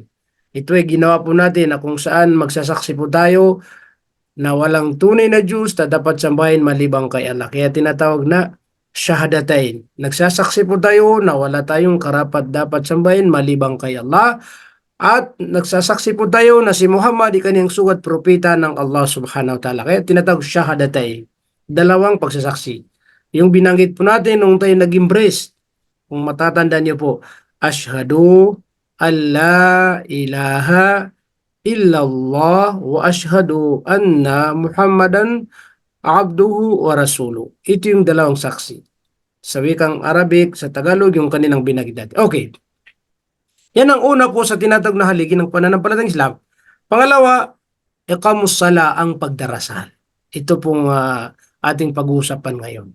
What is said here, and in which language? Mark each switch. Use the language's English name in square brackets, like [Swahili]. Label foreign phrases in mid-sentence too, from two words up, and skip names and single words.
[Filipino] Ito ay ginawa po natin na kung saan magsasaksi po tayo na walang tunay na Diyos na dapat sambahin malibang kay Allah. Kaya tinatawag na shahadatain. Nagsasaksi po tayo na wala tayong karapat dapat sambahin malibang kay Allah. At nagsasaksi po tayo na si Muhammad ay kaniyang sugat propeta ng Allah [Arabic] سبحانه وتعالى. [Filipino] Kaya tinatawag shahadatain. Dalawang pagsasaksi. Yung binanggit po natin nung tayo nag-embrace, kung matatanda niyo po, [Arabic] أشهد أن لا إله إلا الله وأشهد أن محمدا عبده ورسوله. [Filipino] Ito yung dalawang saksi. Sa wikang Arabic, sa Tagalog, yung kanilang binagdad. Okay. Yan ang una po sa tinatawag na haligi ng pananampalatayang Islam. Pangalawa, [Arabic] إقامة الصلاة [Filipino] ang pagdarasal. Ito pong ating pag-uusapan ngayon.